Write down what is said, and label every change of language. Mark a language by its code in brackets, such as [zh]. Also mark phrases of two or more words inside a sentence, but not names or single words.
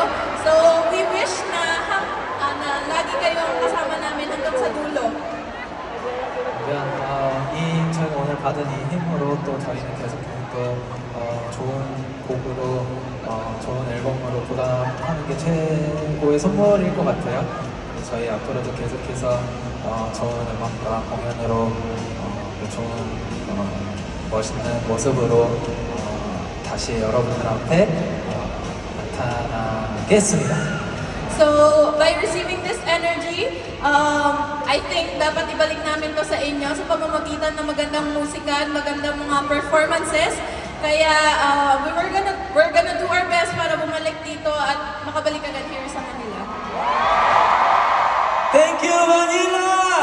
[en] So, we wish [tl] na lagi kayong kasama namin hanggang sa dulo. [ko] 저희가 오늘 받은 이 힘으로 또 저희는 계속해서 또 좋은 곡으로 좋은 앨범으로 보답하는 게 최고의 선물일 것 같아요. 저희 앞으로도 계속해서 좋은 음악과 공연으로 좋은 멋있는 모습으로 다시 여러분들 앞에 나타나겠습니다. [en] So, by receiving this energy, I think [tl] dapat ibalik namin to sa inyo sa pamamagitan ng magandang musika at magandang mga performances. Kaya [en] we're gonna do our best [tl] para bumalik dito at makabalik agad here sa Manila. [en] Thank you, Manila!